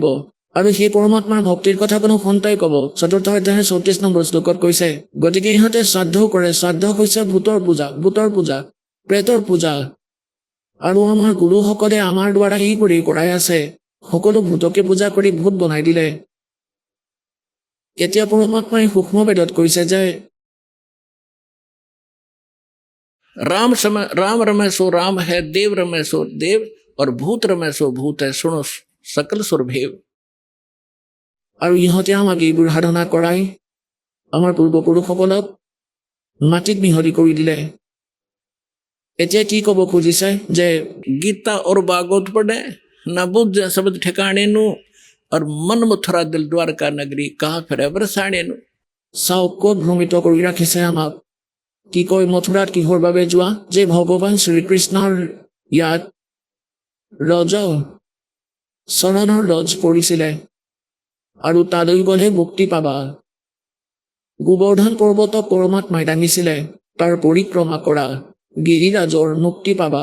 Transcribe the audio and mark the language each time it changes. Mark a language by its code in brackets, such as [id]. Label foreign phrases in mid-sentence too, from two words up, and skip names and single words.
[as] আৰু সেই পৰমাত্মাৰ ভক্তিৰ কথা কোনো সন্তাই ক'ব। 4ৰ্থ অধ্যায়ৰ 34 নম্বৰ শ্লোকত কৈছে, গতিকে ইহঁতে শ্ৰাদ্ধও কৰে। শ্ৰাদ্ধ হৈছে ভূতৰ পূজা, প্ৰেতৰ পূজা। আৰু আমাৰ গুৰুসকলে আমাৰ দ্বাৰা এইবোৰে কৰাই আছে, সকলো ভূতকে পূজা কৰি ভূত বনাই দিলে। এতিয়া পৰমাত্মাই সূক্ষ্ম বেদত কৈছে যে [hi] राम रमे सो राम है, देव रमे सो देव, और भूत रमे सो भूत है, सुनो सकल सुरभेव। [as] আৰু ইহঁতে আমাক এইবোৰ সাধনা কৰাই আমাৰ পূৰ্বপুৰুষসকলক মাটিত মিহলি কৰি দিলে। এতিয়া কি ক'ব খুজিছে যে [hi] गीता और भागवत पढ़े न बुद्ध शब्द ठिकाने नु और मन मथुरा दिल द्वारका नगरी कहा फिर बरसाने नु। [as] চাওক ক'ত ভ্ৰমিত কৰি ৰাখিছে আমাক। কি কয় মথুৰাত কিহৰ বাবে যোৱা? যে ভগৱান শ্ৰীকৃষ্ণৰ ইয়াত চৰণৰ ৰজ পৰিছিলে, আৰু তালৈ গ'লে মুক্তি পাবা। গোবৰ্ধন পৰ্বতক পৰমাত্মাই দাঙিছিলে, তাৰ পৰিক্ৰমা কৰা, গিৰিৰাজৰ মুক্তি পাবা।